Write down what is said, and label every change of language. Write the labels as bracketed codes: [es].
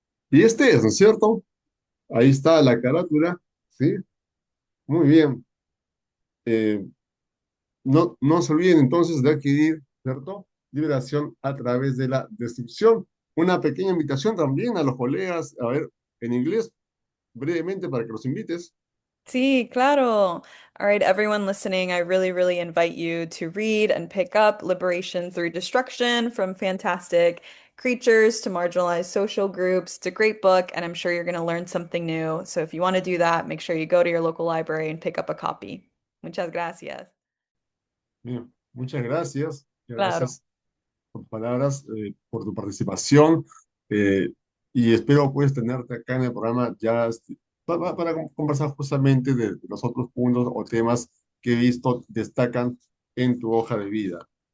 [es] Y este es, ¿no es cierto? Ahí está la carátula, ¿sí? Muy bien. Eh, no se olviden entonces de adquirir, ¿cierto? Liberación a través de la destrucción. Una pequeña invitación también a los colegas, a ver, en inglés, brevemente para que los invites. Sí, claro. [en] All right, everyone listening, I really, really invite you to read and pick up Liberation Through Destruction from Fantastic Creatures to Marginalized Social Groups. It's a great book, and I'm sure you're going to learn something new. So if you want to do that, make sure you go to your local library and pick up a copy. [es] Muchas gracias. Bien, muchas gracias. Claro. Gracias por tus palabras, por tu participación. eh, y espero puedes tenerte acá en el programa ya para conversar justamente de los otros puntos o temas que he visto destacan en tu hoja de vida.